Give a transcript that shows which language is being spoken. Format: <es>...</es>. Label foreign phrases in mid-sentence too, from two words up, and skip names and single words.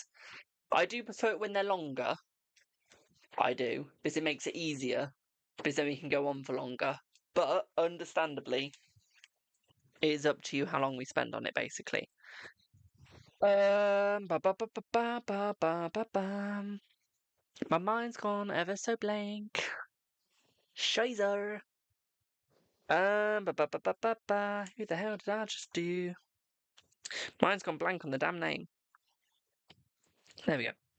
<en>I do prefer it when they're longer. I do, because it makes it easier. Because then we can go on for longer. But, understandably, it is up to you how long we spend on it, basically. Ba ba ba ba ba ba ba ba ba. My mind's gone ever so blank. Shizer. Ba ba ba ba ba ba. Who the hell did I just do? Mine's gone blank on the damn name. There we go.</en>